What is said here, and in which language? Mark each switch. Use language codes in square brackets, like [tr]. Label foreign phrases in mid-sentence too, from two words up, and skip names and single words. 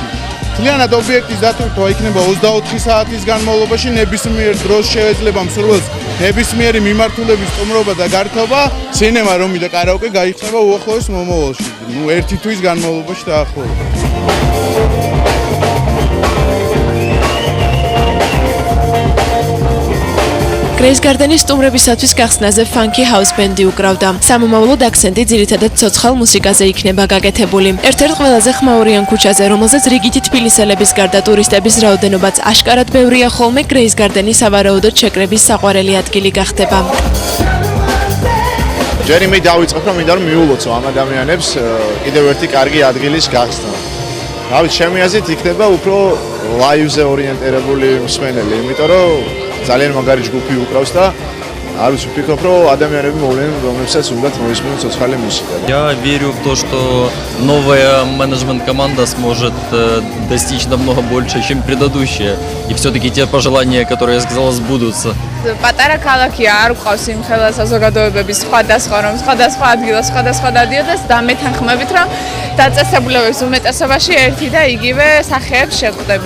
[ka] მთლიანად ობიექტის დატვირთვა იქნება 24 საათის განმავლობაში, ნებისმიერ დროს შეეძლება მსურველს ნებისმიერი მიმართულების სტუმრობა და გართობა. [en] cinema room [ka] და კარაოკე გაიხსნება უახლოეს მომავალში, ერთი თვის განმავლობაში დაახლოებით. Grace Garden-ის სტუმრებისათვის გახსნაზე [en] funky house band- [ka] ი უკრავდა. სამომავლოდ აქცენტი ძირითადად ცოცხალ მუსიკაზე იქნება გაკეთებული. ერთ-ერთ ყველაზე ხმაურიან ქუჩაზე, რომელზეც რიგითი თბილისელების გარდა ტურისტების რაოდენობაც აშკარად ბევრია ხოლმე, Grace Garden-ი სავარაუდოდ შეკრების საყვარელი ადგილი გახდება. ჯერ იმით დავიწყებ, რომ მინდა რომ მიულოცო ამ ადამიანებს კიდევ ერთი კარგი ადგილის გახსნა. რავი, ჩემი აზრით იქნება უფრო ლაივზე ორიენტირებული მსმენელი, იმიტომ რომ ძალიან მაგარი ჯგუფი უკრავს და არ ვიცი, ვფიქრობ, რომ ადამიანები მოვლენ, რომლებსაც უნდათ მოისმინოს ცოცხალი музыка. [ru] Я верю в то, что новая менеджмент-команда сможет достичь намного больше, чем предыдущая. И все-таки те пожелания, которые я сказал, сбудутся. [ka] პატარა ქალაქია, არ გვყავს იმხელა საზოგადოებების სხვადასხვა რომ სხვადასხვა ადგილას სხვადასხვა დადიოდეს და მეთანხმებით რომ დაწესებულებების უმეტესობაში ერთი და იგივე სახეებს შევხვდებით.